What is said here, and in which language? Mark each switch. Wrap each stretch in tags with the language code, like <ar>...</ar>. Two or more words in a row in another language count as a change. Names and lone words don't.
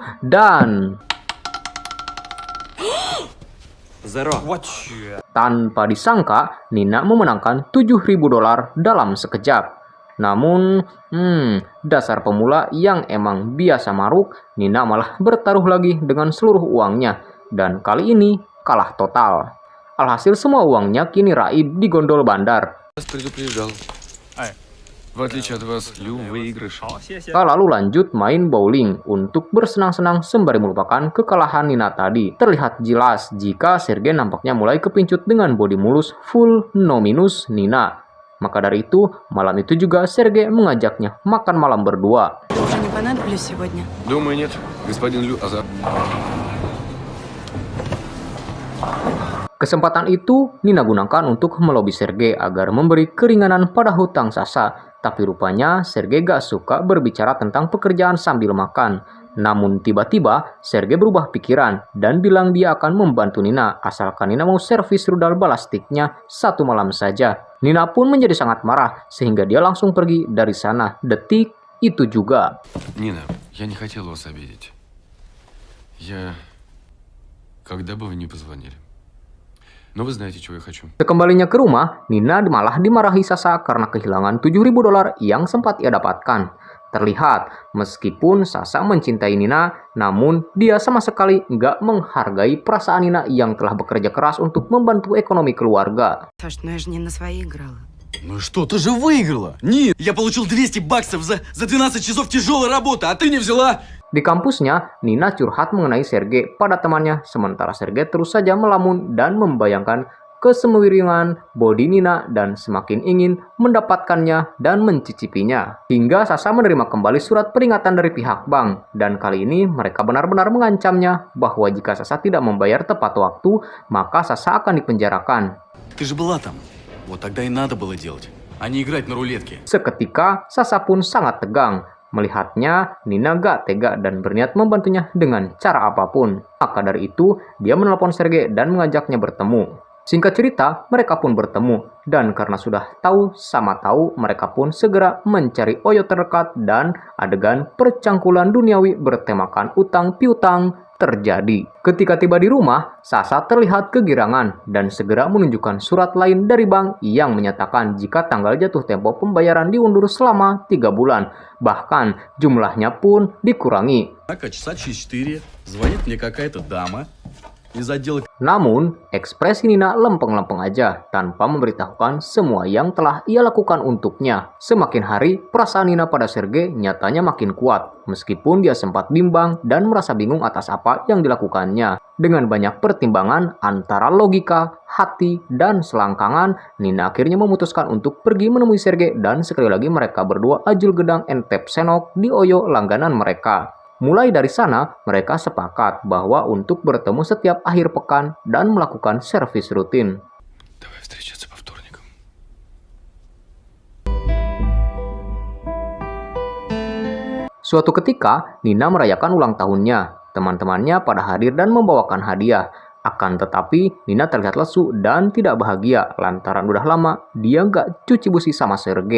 <id>Dan tanpa disangka, Nina memenangkan $7.000 dalam sekejap. Namun, dasar pemula yang emang biasa maruk, Nina malah bertaruh lagi dengan seluruh uangnya. Dan kali ini kalah total. Alhasil semua uangnya kini raib di gondol bandar.</id> <ru>Предупреждал. В отличие от вас, Лю выигрыш.</ru> <id>Lalu lanjut main bowling untuk bersenang-senang sembari melupakan kekalahan Nina tadi. Terlihat jelas jika Sergei nampaknya mulai kepincut dengan bodi mulus</id> <en>full no minus</en> <id>Nina. Maka dari itu, malam itu juga Sergei mengajaknya makan malam berdua.</id> <ru>Уже не понадоблюсь сегодня? Думаю, нет. Господин Лю,</ru> <id>Kesempatan itu Nina gunakan untuk melobi Sergei agar memberi keringanan pada hutang Sasha. Tapi rupanya Sergei gak suka berbicara tentang pekerjaan sambil makan. Namun tiba-tiba Sergei berubah pikiran dan bilang dia akan membantu Nina asalkan Nina mau servis rudal balastiknya 1 malam saja. Nina pun menjadi sangat marah sehingga dia langsung pergi dari sana. Detik itu juga.</id> <ru>Нина, я не хотел вас обидеть. Когда бы вы не позвонили. Но вы знаете, чего я хочу.</ru> <id>Sekembalinya ke rumah, Nina malah dimarahi Sasha karena kehilangan $7.000 yang sempat ia dapatkan. Terlihat, meskipun Sasha mencintai Nina, namun dia sama sekali nggak menghargai perasaan Nina yang telah bekerja keras untuk membantu ekonomi keluarga.</id> <ru>Саш, ну я же не на свои играла. Ну и что, ты же выиграла! Нет, я получил $200 за 12 часов тяжелой работы, а ты не взяла!</ru> <id>Di kampusnya, Nina curhat mengenai Sergei pada temannya, sementara Sergei terus saja melamun dan membayangkan kesemiringan bodi Nina dan semakin ingin mendapatkannya dan mencicipinya. Hingga Sasha menerima kembali surat peringatan dari pihak bank, dan kali ini mereka benar-benar mengancamnya bahwa jika Sasha tidak membayar tepat waktu, maka Sasha akan dipenjarakan.</id> <ru>Ты же была там. Вот тогда и надо было делать, а не играть на рулетке.</ru> <id>Seketika, Sasha pun sangat tegang. Melihatnya, Nina gak tega dan berniat membantunya dengan cara apapun. Maka dari itu, dia menelpon Sergei dan mengajaknya bertemu. Singkat cerita, mereka pun bertemu. Dan karena sudah tahu sama tahu, mereka pun segera mencari Oyo terdekat dan adegan percangkulan duniawi bertemakan utang piutang terjadi. Ketika tiba di rumah, Sasha terlihat kegirangan dan segera menunjukkan surat lain dari bank yang menyatakan jika tanggal jatuh tempo pembayaran diundur selama 3 bulan. Bahkan jumlahnya pun dikurangi.</id> <ru>Часа через 4 звонит мне какая-то дама из отдела.</ru> <id>Namun, ekspresi Nina lempeng-lempeng aja tanpa memberitahukan semua yang telah ia lakukan untuknya. Semakin hari, perasaan Nina pada Sergei nyatanya makin kuat, meskipun dia sempat bimbang dan merasa bingung atas apa yang dilakukannya. Dengan banyak pertimbangan antara logika, hati, dan selangkangan, Nina akhirnya memutuskan untuk pergi menemui Sergei dan sekali lagi mereka berdua</id> <jv>ajul gedang entep senok</jv> <id>di Oyo langganan mereka. Mulai dari sana, mereka sepakat bahwa untuk bertemu setiap akhir pekan dan melakukan servis rutin.</id> <ru>Давай встречаться по вторникам.</ru> <id>Suatu ketika, Nina merayakan ulang tahunnya. Teman-temannya pada hadir dan membawakan hadiah. Akan tetapi, Nina terlihat lesu dan tidak bahagia lantaran udah lama dia nggak cuci busi sama Sergei.</id>